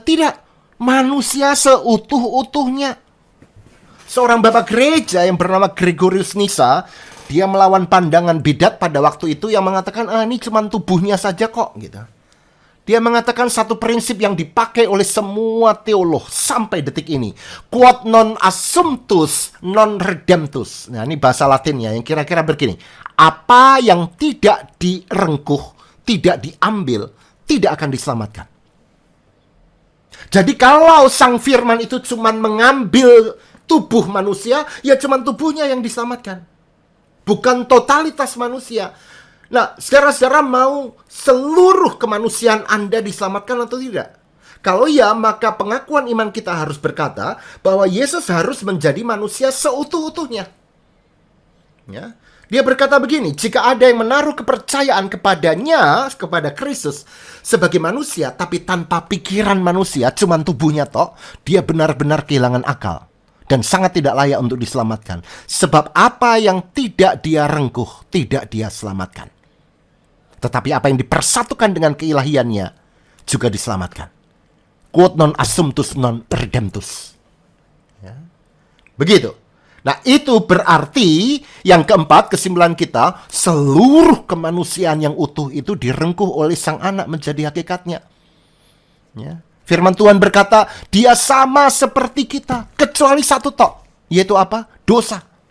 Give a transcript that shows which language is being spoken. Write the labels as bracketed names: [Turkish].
[Indonesian] Tidak, manusia seutuh-utuhnya. Seorang bapak gereja yang bernama Gregorius Nyssa, dia melawan pandangan bidat pada waktu itu yang mengatakan, ini cuma tubuhnya saja kok, gitu. Dia mengatakan satu prinsip yang dipakai oleh semua teolog sampai detik ini. [Latin] Quod non assumptus non redemptus. [Indonesian] Nah, ini bahasa Latinnya yang kira-kira begini. Apa yang tidak direngkuh, tidak diambil, tidak akan diselamatkan. Jadi kalau sang firman itu cuma mengambil tubuh manusia, ya cuma tubuhnya yang diselamatkan. Bukan totalitas manusia. Nah, saudara-saudara mau seluruh kemanusiaan Anda diselamatkan atau tidak? Kalau ya, maka pengakuan iman kita harus berkata bahwa Yesus harus menjadi manusia seutuh-utuhnya. Ya. Dia berkata begini, jika ada yang menaruh kepercayaan kepadanya, kepada Kristus sebagai manusia, tapi tanpa pikiran manusia, cuma tubuhnya toh, dia benar-benar kehilangan akal dan sangat tidak layak untuk diselamatkan. Sebab apa yang tidak dia rengkuh, tidak dia selamatkan. Tetapi apa yang dipersatukan dengan keilahiannya juga diselamatkan. [Latin] Quod non assumptus non redemptus. [Indonesian] Ya. Begitu. Nah, itu berarti yang keempat, kesimpulan kita, seluruh kemanusiaan yang utuh itu direngkuh oleh Sang Anak menjadi hakikatnya. Ya. Firman Tuhan berkata, dia sama seperti kita, kecuali satu tok, yaitu apa? Dosa.